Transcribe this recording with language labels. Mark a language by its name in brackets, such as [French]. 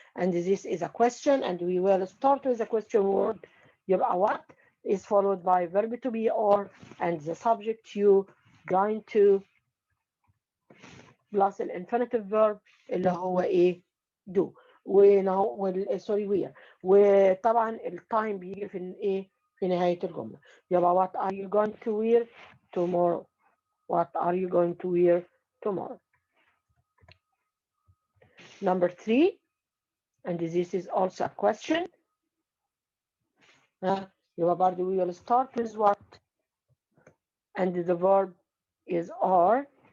[English] And this is a question, and we will start with a question word. يبقى what is followed by verb to be or, and the subject you going to plus الانفينيتيف verb [Arabic] اللي هو ايه [English] do. Sorry where. [Arabic] وطبعا التايم بيجي في ايه في نهاية الجملة. [English] يبقى what are you going to wear tomorrow? What are you going to wear tomorrow? Number 3, and this is also a question. [Arabic] يبقى برضه [English] we will start with what, and the verb is are.